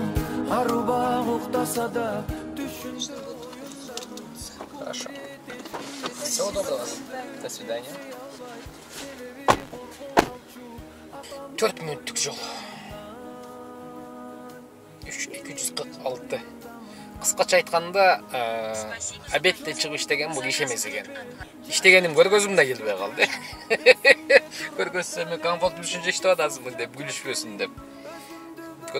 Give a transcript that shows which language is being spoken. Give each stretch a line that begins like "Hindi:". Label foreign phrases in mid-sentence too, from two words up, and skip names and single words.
Kyrgyz: Арубак уктаса да түшүн.
Russian: Хорошо. Всего доброго. До свидания.
Kyrgyz: 4 минуттук жол. 3246. Кыскача айтканда, обедте чыгып иштеген бул иш эмес экен. Иштегеним көргөзүмдө келбей калды. Көргөзсөм Comfort Plus үчүн иштеп атасызмы деп күлүшпөсүн деп.